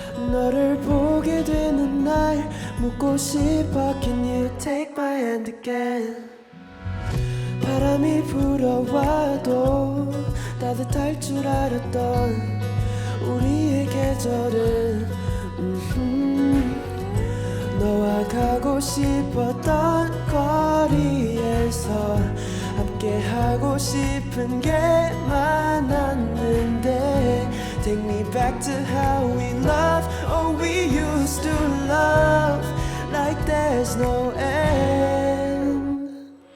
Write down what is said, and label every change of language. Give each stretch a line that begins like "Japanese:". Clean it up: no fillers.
Korean: 너를 보게 되는 날 묻고 싶어
English: Can you take my hand again.
Korean: 바람이 불어와도 따뜻할 줄 알았던 우리의 계절은 너와 가고 싶었던 거리에서 함께 하고 싶은 게 많았는데
English: Take me back to how we loved. Oh, we used to love like there's no end.